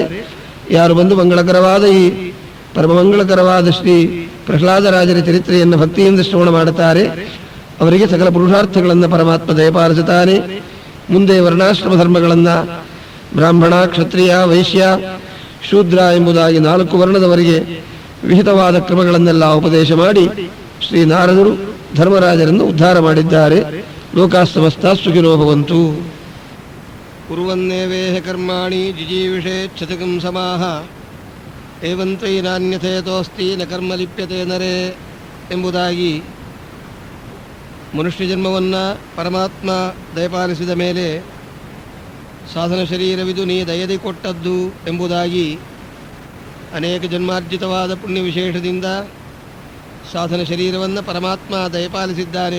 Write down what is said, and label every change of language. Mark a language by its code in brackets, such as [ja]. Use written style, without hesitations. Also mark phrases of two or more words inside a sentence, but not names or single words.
[kn] ಯಾರು ಬಂದು ಮಂಗಳಕರವಾದ ಈ ಪರಮಮಂಗಳಕರವಾದ ಶ್ರೀ ಪ್ರಹ್ಲಾದರಾಜರ ಚರಿತ್ರೆಯನ್ನು ಭಕ್ತಿಯಿಂದ ಶ್ರವಣ ಮಾಡುತ್ತಾರೆ, ಅವರಿಗೆ ಸಕಲ ಪುರುಷಾರ್ಥಗಳನ್ನು ಪರಮಾತ್ಮ ದಯಪಾಲಿಸುತ್ತಾನೆ. ಮುಂದೆ ವರ್ಣಾಶ್ರಮ ಧರ್ಮಗಳನ್ನು ಬ್ರಾಹ್ಮಣ, ಕ್ಷತ್ರಿಯ, ವೈಶ್ಯ, ಶೂದ್ರ ಎಂಬುದಾಗಿ 4 ವರ್ಣದವರೆಗೆ ವಿಹಿತವಾದ ಕ್ರಮಗಳನ್ನೆಲ್ಲ ಉಪದೇಶ ಮಾಡಿ ಶ್ರೀ ನಾರದರು ಧರ್ಮರಾಜರನ್ನು ಉದ್ಧಾರ ಮಾಡಿದ್ದಾರೆ. [sa] ಲೋಕಾಸ್ತಮಸ್ತ ಸುಖಿನೋ ಭವಂತು. ಕುರ್ವನ್ನೇವೇಹ ಕರ್ಮಾಣಿ ಜಿಜೀವಿಷೇಚ್ಛತಕಂ ಸಮಾಹ ಏವಂತೈ ನಾನ್ಯಥೇತೋಸ್ತಿ ನ ಕರ್ಮ ಲಿಪ್ಯತೆ ನರೇ [kn] ಎಂಬುದಾಗಿ ಮನುಷ್ಯ ಜನ್ಮವನ್ನು ಪರಮಾತ್ಮ ದಯಪಾಲಿಸಿದ ಮೇಲೆ ಸಾಧನ ಶರೀರವಿದು ನೀ ದಯದಿ ಕೊಟ್ಟದ್ದು ಎಂಬುದಾಗಿ ಅನೇಕ ಜನ್ಮಾರ್ಜಿತವಾದ ಪುಣ್ಯ ವಿಶೇಷದಿಂದ ಸಾಧನ ಶರೀರವನ್ನು ಪರಮಾತ್ಮ ದಯಪಾಲಿಸಿದ್ದಾನೆ.